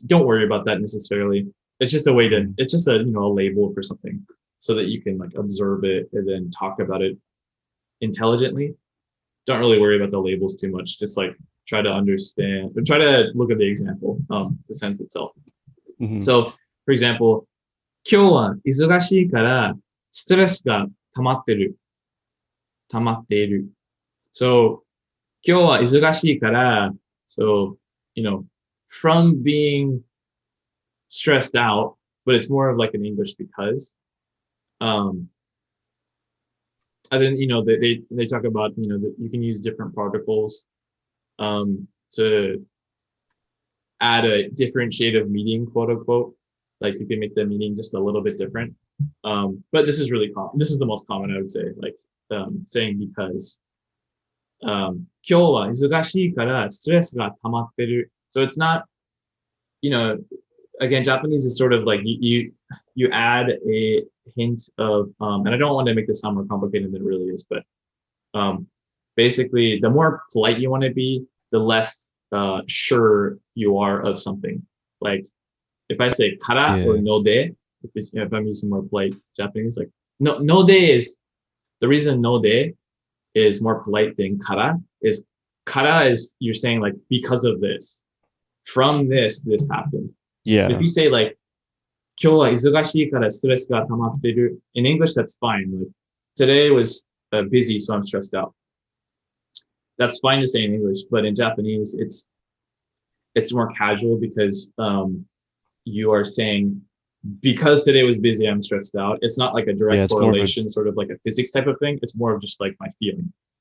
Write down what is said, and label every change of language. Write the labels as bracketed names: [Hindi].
[English] Don't worry about that necessarily. It's just a way to. Mhm. It's just a label for something so that you can like observe it and then talk about it intelligently. Don't really worry about the labels too much. Just like try to understand, try to look at the example, the sentence itself. Mhm. So, for example, [Japanese] 今日は忙しいからストレスが溜まっている。 [English] So, [Japanese] 今日は忙しいから、 [English] so, from being stressed out, but it's more of like an English because. Um, and then, they talk about, that you can use different particles to add a differentiative meaning, quote unquote. Like you can make the meaning just a little bit different. But this is really common. This is the most common, I would say, like saying because. [Japanese] 今日は忙しいからストレスが溜まってる. [English] So it's not, you know, again, Japanese is sort of like you add a hint of, and I don't want to make this sound more complicated than it really is, but um, basically, the more polite you want to be, the less sure you are of something. Like if I say kara or Yeah. no de, if I'm using more polite Japanese, like no de is the reason no de is more polite than kara is you're saying like because of this, from this happened. So if Yeah. you say like [Japanese] 今日は忙しいからストレスが溜まってる [English] in English that's fine. Like today was busy, so I'm stressed out. That's fine to say in English, but in Japanese, it's more casual because you are saying because today was busy, I'm stressed out. It's not like a Yeah. direct It's more of a correlation, sort of like a physics type of thing. It's more of just like my feeling.